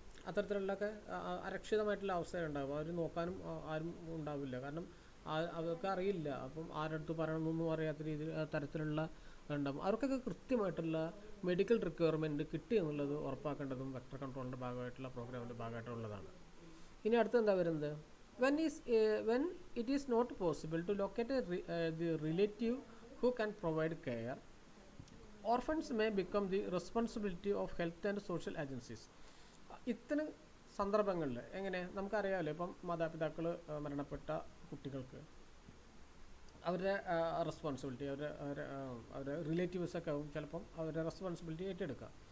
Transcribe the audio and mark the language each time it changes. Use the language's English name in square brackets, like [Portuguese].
[Malayalam] അത്തരത്തിലുള്ളൊക്കെ അരക്ഷിതമായിട്ടുള്ള അവസ്ഥയുണ്ടാകും. അവർ നോക്കാനും ആരും ഉണ്ടാവില്ല. കാരണം അവർക്ക് അറിയില്ല. അപ്പം ആരടുത്ത് പറയണമെന്നൊന്നും അറിയാത്ത രീതിയിൽ തരത്തിലുള്ള ഉണ്ടാകും. അവർക്കൊക്കെ കൃത്യമായിട്ടുള്ള മെഡിക്കൽ റിക്വയർമെൻറ്റ് കിട്ടി എന്നുള്ളത് ഉറപ്പാക്കേണ്ടതും വെക്ടർ കൺട്രോളിൻ്റെ ഭാഗമായിട്ടുള്ള പ്രോഗ്രാമിൻ്റെ ഭാഗമായിട്ടുള്ളതാണ്. ഇനി അടുത്ത് എന്താ വരുന്നത്, [English] when it is not possible to locate the relative who can provide care, orphans may become the responsibility of health and social agencies. [Malayalam] ഇത്തരം സന്ദർഭങ്ങളിൽ എങ്ങനെ നമുക്കറിയാമല്ലോ, ഇപ്പം മാതാപിതാക്കൾ മരണപ്പെട്ട കുട്ടികൾക്ക് അവരുടെ റെസ്പോൺസിബിലിറ്റി അവരുടെ റിലേറ്റീവ്സൊക്കെ ആവും ചിലപ്പം അവരുടെ റെസ്പോൺസിബിലിറ്റി ഏറ്റെടുക്കുക.